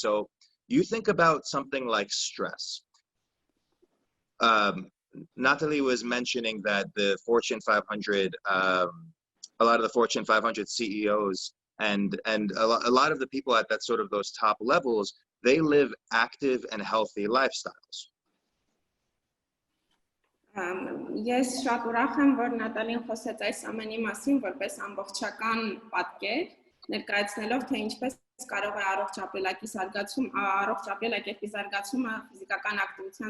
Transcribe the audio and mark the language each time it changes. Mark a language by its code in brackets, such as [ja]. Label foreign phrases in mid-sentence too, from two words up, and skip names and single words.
[en] So you think about something like stress. Natalie was mentioning that the Fortune 500, a lot of the Fortune 500 CEOs and a lot of the people at that sort of those top levels, they live active and healthy lifestyles. [hy] Ես շատ ուրախ եմ, որ Նատալին խոսեց այս ամենի մասին, որպես ամբողջական պատկեր, ներկայացնելով, թե ինչպես կարող է առողջ ապրելակերպի զարգացումը, ֆիզիկական ակտիվության